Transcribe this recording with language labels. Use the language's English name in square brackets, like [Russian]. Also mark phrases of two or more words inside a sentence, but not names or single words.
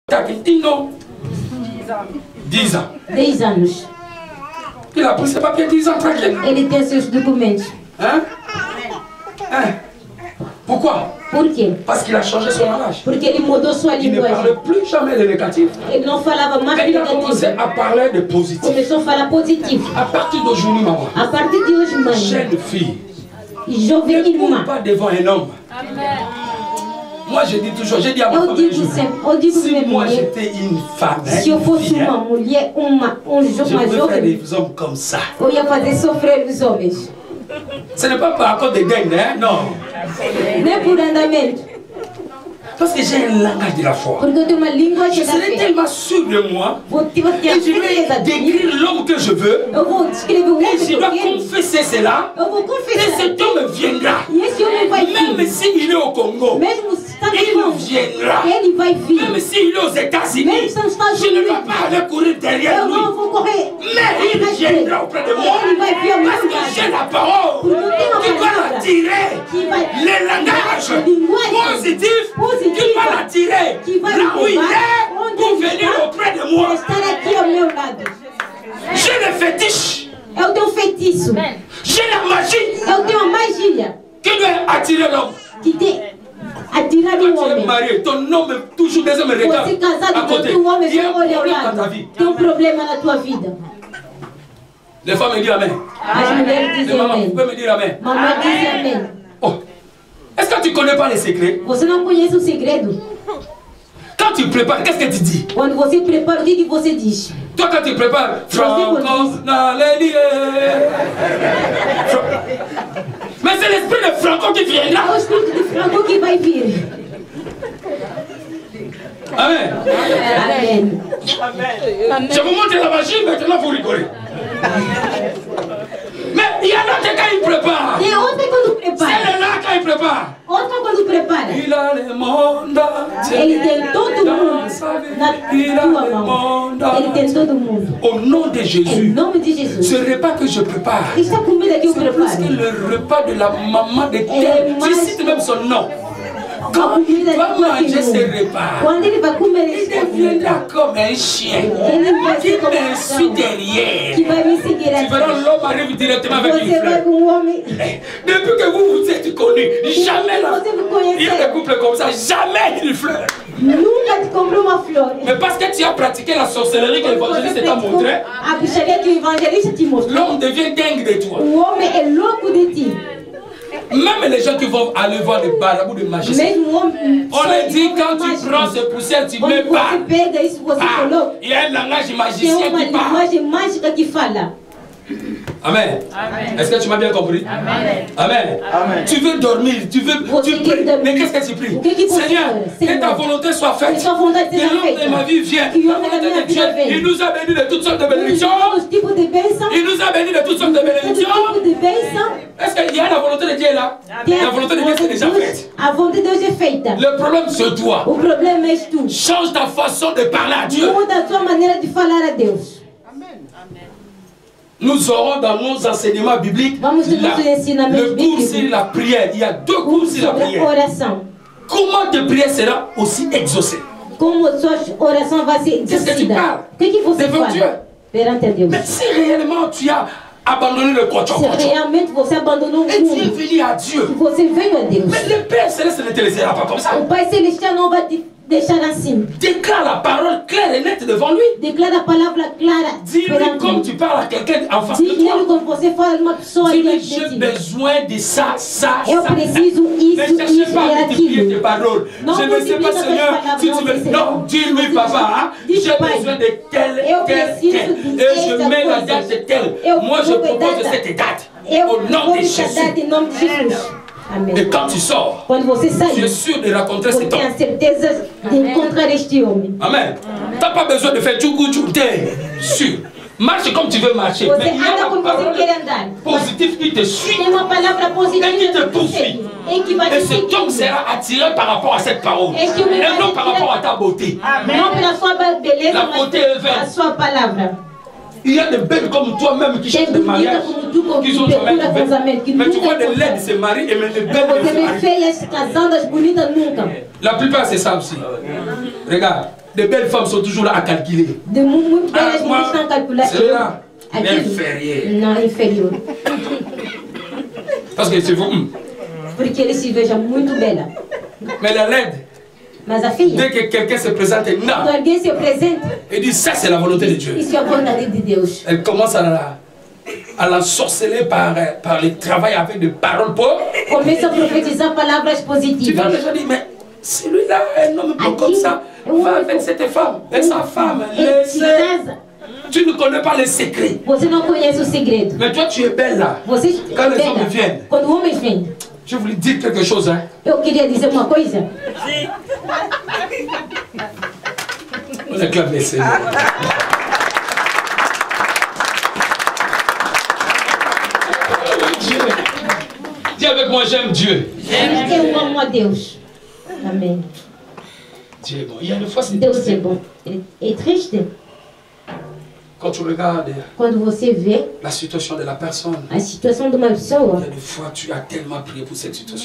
[French] Non. 10 ans. [Portuguese] 10 anos. [French] Il a pris ses papiers 10 ans tranquille. [Portuguese] Ele tem seus documentos. [French] Hein? Hein? Pourquoi? [Portuguese] Por quê? [French] Parce qu'il a changé son langage. [Portuguese] Porque ele mudou sua [French] Il ne [Portuguese] linguagem. [French] parle plus jamais de négatif. [Portuguese] Ele não falava mais [French] Mais il a commencé [Portuguese] negativo. [French] à parler de positif. [Portuguese] Começou a falar positivo. [French] À partir d'aujourd'hui, maman, [Portuguese] A partir de hoje, mãe, [French] jeune fille, [Portuguese] jovem [French] ne cours [Portuguese] irmã, [French] pas devant un homme. Moi, je dis toujours, j'ai dit à ma [Portuguese] eu [French] femme, [Portuguese] digo sempre, eu digo [French] si [Portuguese] pra [French] moi [Portuguese] minha mulher, [French] j'étais une femme, [Portuguese] se eu fosse [French] fille, [Portuguese] uma mulher, [French] je [Portuguese] uma [French] peux faire [Portuguese] jovem, [French] des hommes comme ça. [Portuguese] eu ia fazer sofrer os homens. [French] Ce n'est pas par cause de gain, hein? Non. [Portuguese] Nem por andamento. [French] Parce que j'ai un langage de la foi. [Portuguese] Porque eu tenho uma [French] Je [Portuguese] linguagem da [French] serai [Portuguese] fé. [French] tellement sûr de moi [Portuguese] Vou ter [French] et je [Portuguese] certeza [French] vais [Portuguese] de mim. [French] décrire l'homme que je veux. [Portuguese] Eu vou descrever o [French] Et [Portuguese] homem [French] je [Portuguese] que eu [French] dois [Portuguese] quero. [French] confesser cela. [Portuguese] Eu vou [French] Et [Portuguese] confessar. [French] cet homme viendra. [Portuguese] E esse homem vai [French] Même [Portuguese] vir. [French] s'il est au Congo. [Portuguese] Mesmo se está no [French] Il [Portuguese] Congo, [French] viendra. [Portuguese] ele vai vir. [French] Même s'il est aux [Portuguese] Mesmo [French] États-Unis. [Portuguese] se nos Estados [French] Je ne vais [Portuguese] Unidos, [French] pas aller courir derrière [Portuguese] eu [French] lui. [Portuguese] não vou correr. [French] Mais il viendra auprès de moi. [Portuguese] Ele vai vir ao meu [French] Parce que [Portuguese] lado. [French] j'ai la parole [Portuguese] Porque eu tenho a [French] qui va [Portuguese] palavra [French] l'attirer. [Portuguese] que vai [French] Le langage positif qui va l'attirer là où il est pour venir auprès de moi. [Portuguese] estar aqui ao meu lado. [French] J'ai le fétiche. [Portuguese] Eu tenho um feitiço. [French] J'ai la magie [Portuguese] Eu tenho uma magia [French] qui doit attirer l'homme. [Portuguese] que tem atirar o [French] Quand tu es [Portuguese] homem. [French] marié, ton homme toujours des hommes regardent [Portuguese] Você casado [French] à [Portuguese] com [French] côté. [Portuguese] teu homem, [French] Il y a [Portuguese] só [French] un [Portuguese] olha ao [French] problème dans ta [Portuguese] lado. [French] vie. [Portuguese] Tem problema na tua vida. [French] Les femmes me disent Amen. [Portuguese] As mulheres [French] Les [Portuguese] dizem [French] mamans, vous [Portuguese] amém. [French] pouvez me dire Amen. [Portuguese] Mamãe diz amém. Oh. [French] Est-ce que tu ne connais pas les secrets? [Portuguese] Você não conhece o segredo? [French] Quand tu prépares, qu'est-ce que tu dis? [Portuguese] Quando você prepara, o que você diz? [French] Toi, quand tu prépares, Franco, mais c'est l'esprit de Franco qui [Portuguese] É [French] viendra. [Portuguese] o espírito de Franco que vai vir. [French] Amen. [Portuguese] Amém. [French] Je vous montre la magie, maintenant vous rigolez. Mais il y en a qui quand ils préparent. [Portuguese] Tem outra quando prepara. [French] Celle-là quand ils préparent. [Portuguese] Outra quando prepara. [French] Il a le monde entier. [Portuguese] Ele tem todo [French] Dans [Portuguese] mundo [French] sa vie. [Portuguese] na [French] Il a [Portuguese] tua [French] le [Portuguese] mão. [French] monde [Portuguese] Ele tem todo mundo. [French] Au nom de [Portuguese] Em [French] Jésus, [Portuguese] nome de Jesus. [French] ce repas que je prépare, [Portuguese] Esta comida que eu [French] c'est plus [Portuguese] preparo. [French] que le repas de la maman de tel. Tu cites même son nom. [Portuguese] A [French] Quand [Portuguese] comida [French] il va [Portuguese] de tua [French] manger ce [Portuguese] irmã. [French] repas, [Portuguese] Quando ele vai comer [French] il [Portuguese] esta [French] deviendra [Portuguese] comida, [French] comme un chien [Portuguese] ele vai [French] qui [Portuguese] ser como [French] me suit derrière. [Portuguese] que vai me seguir [French] Tu verras [Portuguese] atrás. [French] l'homme arrive directement avec une [Portuguese] Você vai [French] fleur. [Portuguese] com um homem. [French] Depuis que vous vous êtes connus, jamais là. [Portuguese] Você me [French] Il y a des [Portuguese] conheceu. [French] couples comme ça, jamais une fleur. [Portuguese] Nunca te comprou uma flor. [French] Mais parce que tu as pratiqué la sorcellerie que l'évangéliste t'a montré, [Portuguese] A bruxaria que o evangelista te mostrou. [French] l'homme devient dingue de toi. [Portuguese] O homem é louco de ti. [French] Même les gens qui vont aller voir les barabous de magiciens, [Portuguese] Mesmo o homem. [French] on leur dit quand tu prends ce poussière, tu mets [Portuguese] Quando [French] pas. [Portuguese] você pega isso, você coloca. [French] Il y a un langage [Portuguese] Tem [French] magicien [Portuguese] uma [French] qui parle. [Portuguese] linguagem mágica que fala. [French] Amen. Est-ce que tu m'as bien compris? Amen. Tu veux dormir, tu veux. [Portuguese] Você [French] Tu [Portuguese] quer [French] pries. [Portuguese] dormir. [French] Mais qu'est-ce que tu pries? [Portuguese] O que que você [French] Seigneur, [Portuguese] ora? [French] que ta [Portuguese] Senhor, [French] volonté soit [Portuguese] que [French] faite. [Portuguese] sua vontade [French] Que [Portuguese] seja [French] l'homme de ma [Portuguese] feita. [French] vie vienne. [Portuguese] Que o [French] La [Portuguese] homem da [French] volonté [Portuguese] minha [French] de Dieu, [Portuguese] vida venha. [French] il nous a bénis de toutes sortes de [Portuguese] Todos [French] bénédictions. [Portuguese] os tipos de bênção. [French] Il nous a bénis de toutes sortes de [Portuguese] Todos os [French] bénédictions. [Portuguese] tipos de bênção. [French] Est-ce qu'il y a la volonté de Dieu là? [Portuguese] Tem [French] La volonté de Dieu c'est déjà faite. [Portuguese] A vontade de Deus é feita. [French] Le problème c'est toi. [Portuguese] O problema és tu. [French] Change ta façon de parler à Dieu. [Portuguese] Muda a sua maneira de falar a Deus. [French] Nous aurons dans nos enseignements bibliques [Portuguese] Vamos ter nossos ensinamentos [French] le cours [Portuguese] bíblicos. [French] sur la prière. Il y a deux cours sur la [Portuguese] Sobre a [French] prière. [Portuguese] oração. [French] Comment ta prière sera aussi exaucée? [Portuguese] Como sua oração vai ser [French] Qu'est-ce que tu [Portuguese] exercida. [French] parles? [Portuguese] O que você [French] Devant Dieu. [Portuguese] fala perante a Deus? [French] Mais si réellement tu as abandonné le [Portuguese] Se [French] cochon, [Portuguese] realmente você abandonou o [French] et tu es [Portuguese] mundo, [French] venu à [Portuguese] se [French] Dieu, [Portuguese] você veio a Deus, [French] mais le Père Céleste ne te laissera pas comme ça. [Portuguese] o Pai Celestial não vai te deixar assim. [French] Déclare la parole claire et nette devant lui. [Portuguese] Declara a palavra clara [French] Dis-lui [Portuguese] perante [French] comme [Portuguese] ele. [French] tu parles à quelqu'un en face de [Portuguese] Diz nele [French] toi. [Portuguese] como você fala de uma pessoa [French] Dis-lui, [Portuguese] diante [French] j'ai [Portuguese] de ti. [French] besoin de ça, ça, [Portuguese] Eu [French] ça. [Portuguese] preciso [French] Ne [Portuguese] isso, [French] cherchez [Portuguese] isso [French] pas [Portuguese] e [French] à multiplier tes [Portuguese] aquilo. [French] paroles. Non, Je ne sais multiplie pas, tes Seigneur, paroles, si tu non, veux. c'est- Non, dis-lui, papa, hein, Dis, j'ai [Portuguese] Pai, [French] besoin de tel, [Portuguese] eu [French] tel, [Portuguese] preciso [French] tel. [Portuguese] de [French] Et je [Portuguese] esta [French] mets la [Portuguese] coisa. [French] date de tel. [Portuguese] Eu [French] Moi, je [Portuguese] vou [French] propose [Portuguese] cuidar da- [French] cette date. [Portuguese] Eu [French] Au nom [Portuguese] vou [French] de [Portuguese] te [French] Jésus. [Portuguese] dar em nome de Jesus. Amém. [French] Et quand tu sors, [Portuguese] Quando você [French] tu [Portuguese] sair, [French] es sûr de rencontrer [Portuguese] você [French] cet [Portuguese] tem a [French] homme. [Portuguese] certeza de encontrar este homem. [French] Amen. Tu n'as pas besoin de faire tchoukou tchou. T'es sûr. Marche comme tu veux marcher. [Portuguese] Você [French] Mais il y a [Portuguese] anda [French] une [Portuguese] como você [French] parole [Portuguese] quer andar. [French] positive qui te suit. [Portuguese] Tem uma palavra positiva [French] Et qui te [Portuguese] que [French] poursuit. [Portuguese] segue, e que vai [French] Et [Portuguese] te [French] cet homme [Portuguese] seguir. [French] sera attiré par rapport à cette parole. [Portuguese] Este homem [French] Et [Portuguese] vai [French] non [Portuguese] te [French] par [Portuguese] tirar- [French] rapport à ta beauté. [Portuguese] Não pela sua beleza, [French] La [Portuguese] mas [French] beauté est vaine. [Portuguese] a sua palavra. [French] Il y a des belles comme toi-même qui [Portuguese] Tem [French] cherchent des [Portuguese] bonita [French] mariages, [Portuguese] como tu, como [French] qui [Portuguese] que [French] sont jamais [Portuguese] procura [French] trouvés. [Portuguese] casamento, que [French] Mais tu [Portuguese] nunca [French] vois des laides [Portuguese] encontra. [French] se marient et même des belles ne [Portuguese] Você [French] se [Portuguese] vê [French] marient. [Portuguese] feias casando, as bonitas nunca. [French] La plupart c'est ça aussi. Regarde, De belles femmes sont toujours là à calculer. [Portuguese] De muito belas [French] moi, [Portuguese] mulheres estão a calcular. [French] celle-là, [Portuguese] Aquilo. [French] inférieur. [Portuguese] Não, inferior. [French] Parce que c'est vous. [Portuguese] Porque ele se veja muito bela. [French] Mais la laide, [Portuguese] Mas a filha, [French] dès que quelqu'un se présente, [Portuguese] quando [French] non. [Portuguese] alguém se apresenta, [French] Et dit ça c'est la volonté de Dieu. [Portuguese] isso é a vontade de Deus. [French] Elle commence à la sorceler par le travail avec des paroles pauvres. [Portuguese] Começa a profetizar palavras [French] Tu vas [Portuguese] positivas. [French] déjà dire, mais celui-là, un homme beau comme ça, va avec cette femme, et sa femme, [Portuguese] Ele se [French] laissez. [Portuguese] casa. [French] Tu ne connais pas les secrets. [Portuguese] Você não conhece o segredo. [French] Mais toi, tu es belle là. [Portuguese] Você [French] Quand les [Portuguese] bela. [French] hommes viennent. [Portuguese] Quando homens vêm, [French] Je voulais dire quelque chose. Hein. [Portuguese] eu queria dizer uma coisa. [French] On acclame les Seigneurs. Dieu. Dis avec moi, j'aime Dieu. [Portuguese] Eu amo a Deus. Amém. [French] Dieu est bon. Il y a des fois, c'est [Portuguese] Deus é [French] difficile. [Portuguese] bom. É triste [French] Quand tu regardes [Portuguese] quando você vê [French] la situation de la personne, [Portuguese] a situação de uma [French] il [Portuguese] pessoa. [French] y a des fois, tu as tellement prié pour cette situation.